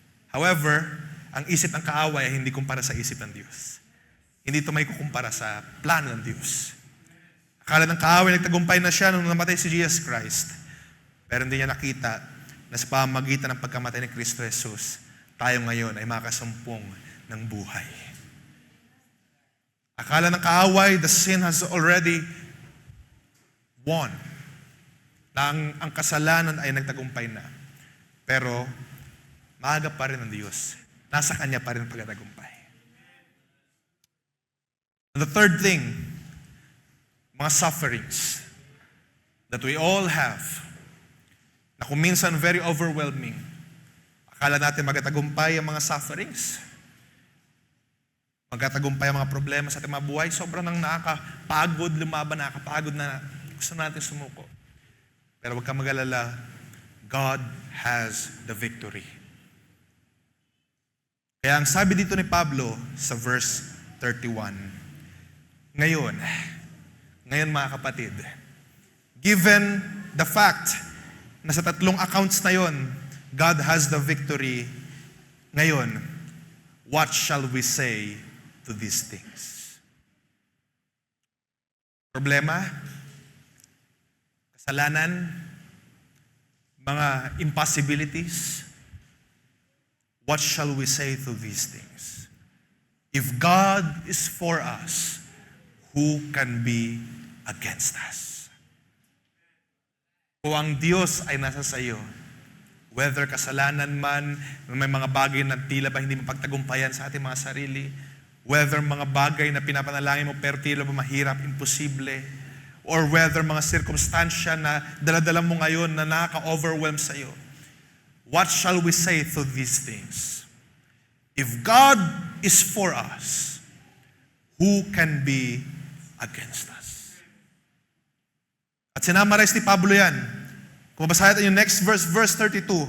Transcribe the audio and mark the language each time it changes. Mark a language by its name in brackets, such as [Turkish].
[Filipino] However, ang isip ng kaaway ay hindi kumpara sa isip ng Diyos. Hindi ito may kukumpara sa plano ng Diyos. Akala ng kaaway, nagtagumpay na siya nung namatay si Jesus Christ. Pero hindi niya nakita na sa pamamagitan ng pagkamatay ni Kristo Jesus, tayo ngayon ay makasumpong ng buhay. Akala ng kaaway, [English] the sin has already won. [Filipino] Na ang kasalanan ay nagtagumpay na. Pero, maaga pa rin ang Diyos. Nasa Kanya pa rin ang pagtatagumpay. [English] And the third thing, mga sufferings that we all have, [Filipino] na kung minsan [English] very overwhelming, [Filipino] Akala natin magtatagumpay ang mga sufferings. Magtatagumpay ang mga problema sa ating mga buhay. Sobrang nang nakakapagod lumaban, nakakapagod na gusto natin sumuko. Pero huwag kang mag-alala, [English] God has the victory. [Filipino] Kaya ang sabi dito ni Pablo sa verse 31, ngayon mga kapatid, [English] given the fact [Filipino] na sa tatlong accounts na yon, [English] God has the victory, [Filipino] ngayon, [English] what shall we say to these things? [Filipino] Problema, kasalanan, mga [English] impossibilities, what shall we say to these things? If God is for us, who can be against us? [Filipino] Kung ang Diyos ay nasa sayo, whether kasalanan man, may mga bagay na tila ba hindi mapagtagumpayan sa ating mga sarili, whether mga bagay na pinapanalangin mo pero tila ba mahirap, imposible, or whether mga sirkumstansya na daladala mo ngayon na nakaka-overwhelm sa iyo, [English] what shall we say to these things? If God is for us, who can be against us? [Filipino] At sinamarize ni Pablo yan. Kung basahin natin yung next verse, verse 32.